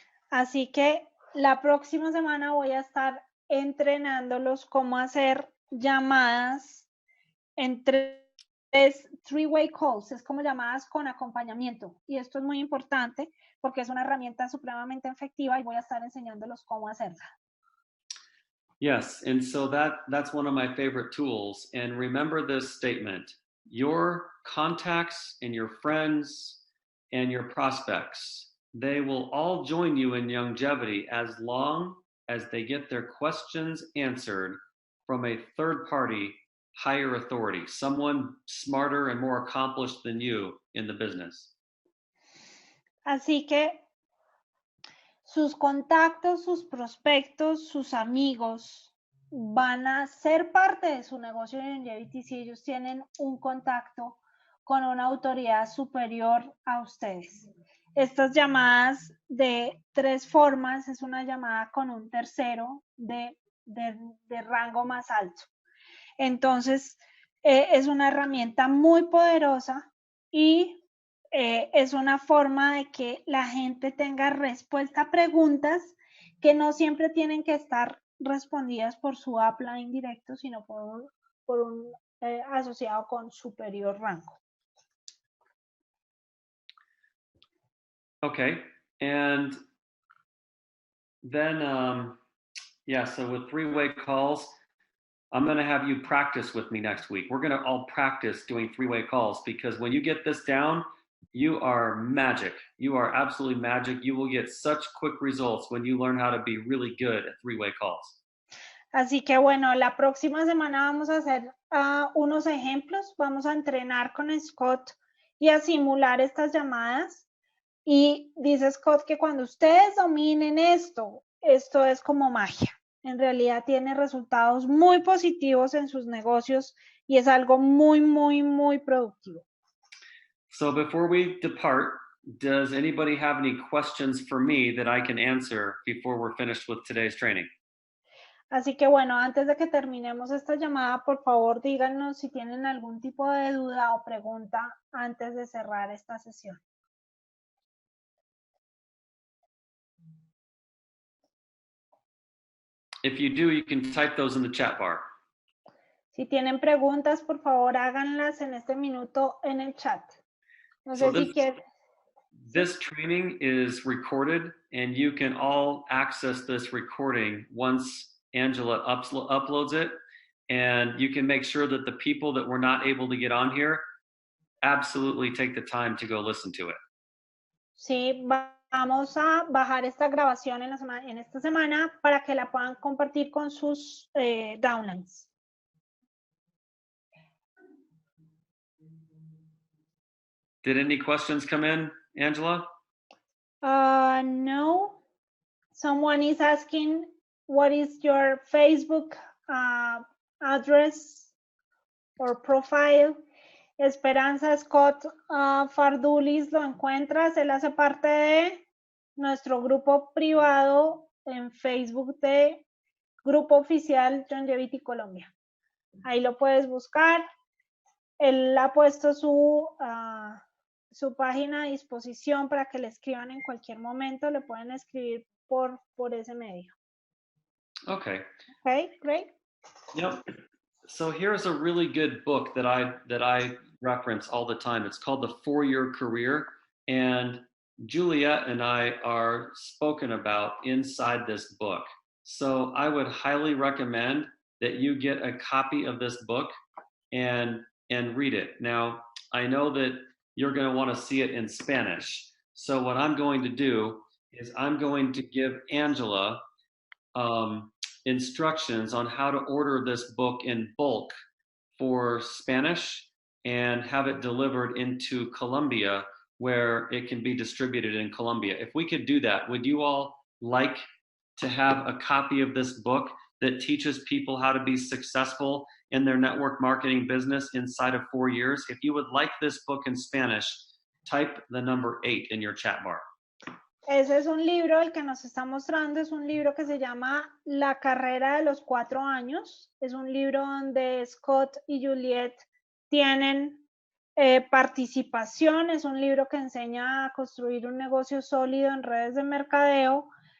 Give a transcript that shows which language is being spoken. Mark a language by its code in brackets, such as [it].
[es] Así que la próxima semana voy a estar entrenándolos cómo hacer llamadas en [en] 3-way calls, [es] es como llamadas con acompañamiento. Y esto es muy importante porque es una herramienta supremamente efectiva y voy a estar enseñándolos cómo hacerla. [en] Yes, and so that's one of my favorite tools. And remember this statement: your contacts and your friends and your prospects, they will all join you in Youngevity as long as they get their questions answered from a third-party higher authority, someone smarter and more accomplished than you in the business. [es] Así que sus contactos, sus prospectos, sus amigos van a ser parte de su negocio de Youngevity si ellos tienen un contacto con una autoridad superior a ustedes. Estas llamadas de 3 formas es una llamada con un tercero de rango más alto. Entonces, es una herramienta muy poderosa y es una forma de que la gente tenga respuesta a preguntas que no siempre tienen que estar respondidas por su upline directo, sino por un asociado con superior rango. [en] Okay, and then, so with 3-way calls, I'm going to have you practice with me next week. We're going to all practice doing 3-way calls because when you get this down, you are magic. You are absolutely magic. You will get such quick results when you learn how to be really good at 3-way calls. [es] Así que bueno, la próxima semana vamos a hacer unos ejemplos. Vamos a entrenar con Scott y a simular estas llamadas Y dice Scott que cuando ustedes dominen esto es como magia. En realidad tiene resultados muy positivos en sus negocios y es algo muy, muy, muy productivo. [en] So before we depart, does anybody have any questions for me that I can answer before we're finished with today's training? [es] Así que bueno, antes de que terminemos esta llamada, por favor díganos si tienen algún tipo de duda o pregunta antes de cerrar esta sesión. [en] If you do, you can type those in the chat bar. [es] Si tienen preguntas, por favor háganlas en este minuto en el chat. No [en] So [es] sé si quieren. [en] This training is recorded, and you can all access this recording once Angela uploads it. And you can make sure that the people that were not able to get on here absolutely take the time to go listen to it. [es] Sí, vamos a bajar esta grabación en esta semana para que la puedan compartir con sus downlines. [en] Did any questions come in, Angela? No. Someone is asking, what is your Facebook address or profile? [es] Esperanza Scott Fardulis, lo encuentras, él hace parte de nuestro grupo privado en Facebook de Grupo Oficial Youngevity Colombia. Ahí lo puedes buscar. Él ha puesto su página a disposición para que le escriban en cualquier momento. Le pueden escribir por ese medio. [en] Okay. Okay, great. Yep. So here's a really good book that I reference all the time. It's called The 4-Year Career, and Juliet and I are spoken about inside this book. So I would highly recommend that you get a copy of this book and read it. Now, I know that you're going to want to see it in Spanish. So what I'm going to do is I'm going to give Angela instructions on how to order this book in bulk for Spanish and have it delivered into Colombia, where it can be distributed in Colombia. If we could do that, would you all like to have a copy of this book that teaches people how to be successful in their network marketing business inside of 4 years? If you would like this book in Spanish, type the number 8 in your chat bar. [es] Ese es un libro, el que nos está mostrando es un libro que se llama La carrera de los 4 años. Es un libro donde Scott y Juliet tienen participación. Es un libro que enseña a construir un negocio sólido en redes de mercadeo.